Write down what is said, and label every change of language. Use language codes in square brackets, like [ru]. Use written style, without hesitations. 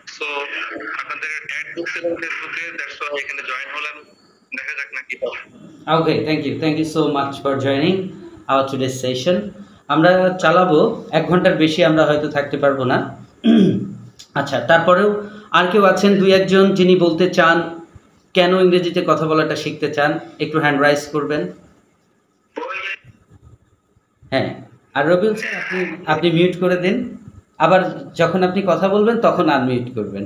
[bn] So আপনাদের add দেখছিলাম ফেসবুকে, [en] that's why [bn] এখানে জয়েন হলাম। দেখা যাক নাকি। [en] Okay, thank you so much for joining our today's session. [bn] আমরা চালাবো 1 ঘন্টার বেশি, আমরা হয়তো থাকতে পারবো না। আচ্ছা, তারপরেও আর কেউ আছেন 2-1 জন যিনি বলতে চান কেন ইংরেজিতে কথা বলাটা শিখতে চান? একটু হ্যান্ড রাইজ করবেন। হ্যাঁ, আর রবিউল স্যার আপনি মিউট করে দিন, আবার যখন আপনি কথা বলবেন তখন আনমিউট করবেন।